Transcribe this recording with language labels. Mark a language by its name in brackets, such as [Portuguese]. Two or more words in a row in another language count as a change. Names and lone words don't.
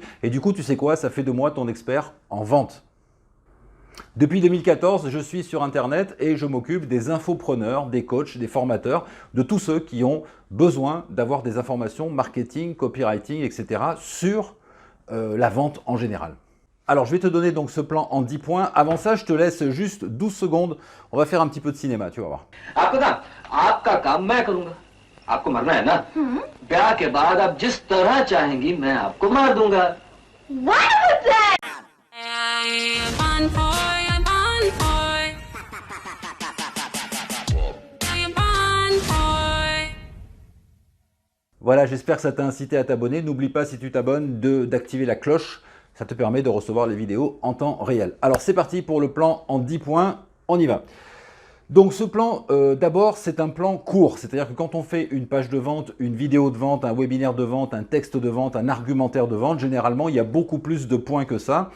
[French] Et du coup, tu sais quoi, ça fait de moi ton expert en vente. Depuis 2014, je suis sur Internet et je m'occupe des infopreneurs, des coachs, des formateurs, de tous ceux qui ont besoin d'avoir des informations marketing, copywriting, etc. sur la vente en général. Alors, je vais te donner donc ce plan en 10 points. Avant ça, je te laisse juste 12 secondes. On va faire un petit peu de cinéma, tu vas voir. [Hindi] आपको ना आपका काम मैं करूंगा आपको मरना है ना ब्याह के बाद आप जिस तरह चाहेंगी मैं आपको मार दूंगा [English] Fun boy, fun boy. Fun boy. [French] Voilà, j'espère que ça t'a incité à t'abonner. N'oublie pas, si tu t'abonnes, d'activer la cloche. Ça te permet de recevoir les vidéos en temps réel. Alors, c'est parti pour le plan en 10 points. On y va. Donc ce plan, d'abord, c'est un plan court. C'est-à-dire que quand on fait une page de vente, une vidéo de vente, un webinaire de vente, un texte de vente, un argumentaire de vente, généralement, il y a beaucoup plus de points que ça.